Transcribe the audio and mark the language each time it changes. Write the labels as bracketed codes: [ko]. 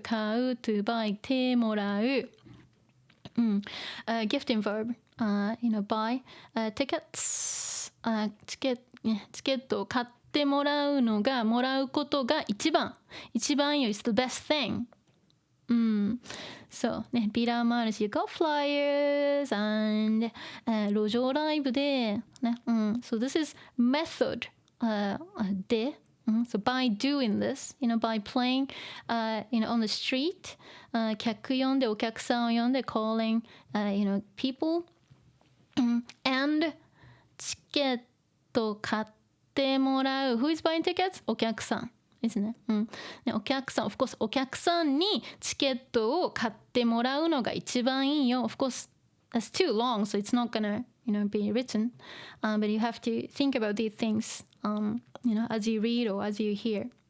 [ja] 買う [en] to buy [ja] てもらう。 [en] gifting verb. buy tickets. [ja] チケットを買ってもらうのがもらうことが一番よ [en] is the best thing. So ね [ja] ビラもあるし [en] you got flyers and [ja] 路上ライブでね、 [en] so this is method でso by doing this, by playing, on the street, [ja] 客呼んでお客さんを呼んで [en] calling, people, and [ja] チケット買ってもらう [en] Who is buying tickets? [ja] お客さんですね。お客さん of course お客さんにチケットを買ってもらうのが一番いいよ。 [en] Of course, that's too long, so it's not gonna, be written. But you have to think about these things, as you read or as you hear.